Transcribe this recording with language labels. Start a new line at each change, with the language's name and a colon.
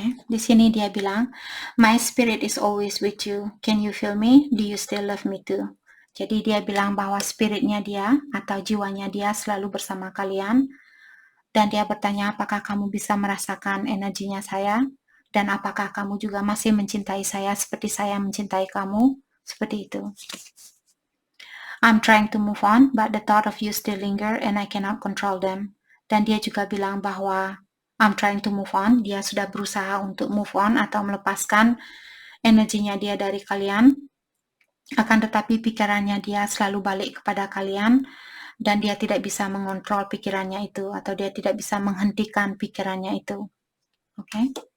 Indonesian: Di sini dia bilang,
English: "My spirit is always with you. Can you feel me? Do you still love me too?"
Indonesian: Jadi dia bilang bahwa spiritnya dia atau jiwanya dia selalu bersama kalian. Dan dia bertanya, apakah kamu bisa merasakan energinya saya? Dan apakah kamu juga masih mencintai saya seperti saya mencintai kamu? Seperti itu.
English: I'm trying to move on, but the thought of you still linger and I cannot control them.
Indonesian: Dan dia juga bilang bahwa
English: I'm trying to move on.
Indonesian: Dia sudah berusaha untuk move on atau melepaskan energinya dia dari kalian. Akan tetapi pikirannya dia selalu balik kepada kalian dan dia tidak bisa mengontrol pikirannya itu atau dia tidak bisa menghentikan pikirannya itu. Oke.